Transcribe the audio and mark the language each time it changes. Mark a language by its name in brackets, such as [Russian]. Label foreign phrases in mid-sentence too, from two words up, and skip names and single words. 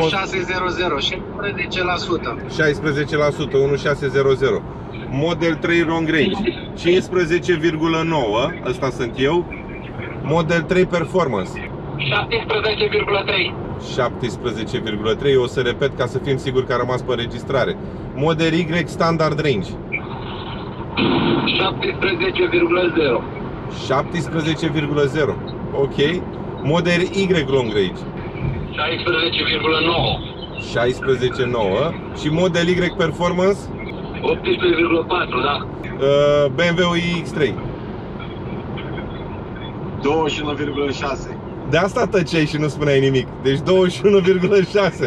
[Romanian] 1600, 16%. 16%, 1600. Model 3 Long Range, 15,9, ăsta sunt eu. Model 3 Performance, 17,3. 17,3, o să repet ca să fim siguri că a rămas pe înregistrare. Model Y Standard Range, 17,0. 17,0, ok. Model Y Long Range, 16,9. 16,9. Și Model Y Performance, 18,4, da. BMW iX3, 21,6. De asta tăceai și nu spuneai nimic. Deci 21,6.